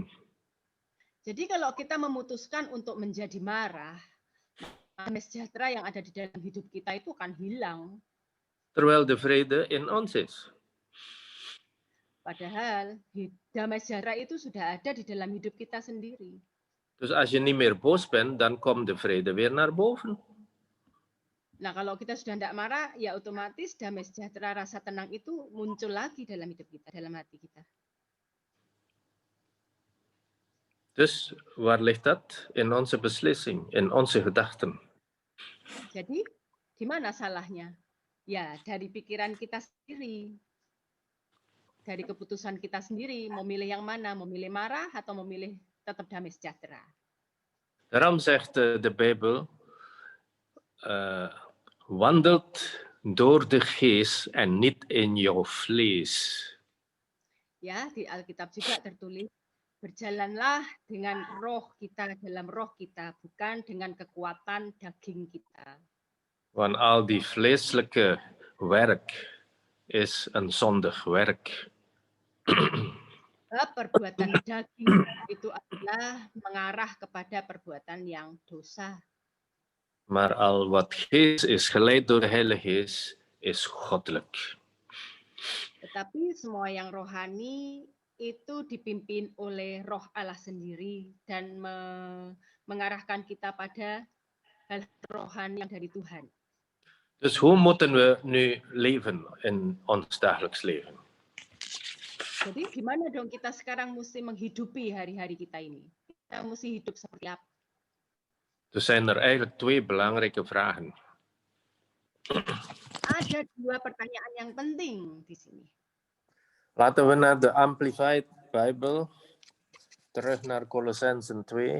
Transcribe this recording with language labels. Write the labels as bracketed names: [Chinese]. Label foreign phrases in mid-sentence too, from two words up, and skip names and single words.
[Indonesian] Jadi kalau kita memutuskan untuk menjadi marah, damai sejahtera yang ada di dalam hidup kita itu akan hilang. [Dutch] Terwijl de vrede in ons is. [Indonesian] Padahal damai sejahtera itu sudah ada di dalam hidup kita sendiri. [Dutch] Dus als je niet meer boos bent, dan komt de vrede weer naar boven. [Indonesian] Nah, kalau kita sudah tidak marah, ya otomatis damai sejahtera, rasa tenang itu muncul lagi dalam hidup kita, dalam hati kita. [Dutch] Dus waar ligt dat? In onze beslissing, in onze gedachten. [Indonesian] Jadi, di mana salahnya? Ya, dari pikiran kita sendiri. Dari keputusan kita sendiri, memilih yang mana, memilih marah atau memilih tetap damai sejahtera. [Dutch] Daarom zegt de Bijbel, wandelt door de geest en niet in jouw vlees. [Indonesian] Ya, di Alkitab juga tertulis, berjalanlah dengan roh kita, dalam roh kita, bukan dengan kekuatan daging kita. [Dutch] Want al die vleeselijke werk is een zondig werk. [Indonesian] Perbuatan daging itu adalah mengarah kepada perbuatan yang dosa. [Dutch] Maar al wat geest is, geleid door de Heilige Geest, is goddelijk. [Indonesian] Tetapi semua yang rohani itu dipimpin oleh roh Allah sendiri dan mengarahkan kita pada hal rohani yang dari Tuhan. [Dutch] Dus hoe moeten we nu leven in ons dagelijks leven? [Indonesian] Jadi gimana dong kita sekarang mesti menghidupi hari-hari kita ini? Kita mesti hidup seperti apa? [Dutch] Er zijn er eigenlijk twee belangrijke vragen. [Indonesian] Ada dua pertanyaan yang penting di sini. [Dutch] Laten we naar de Amplified Bible, terug naar Colossensen 2.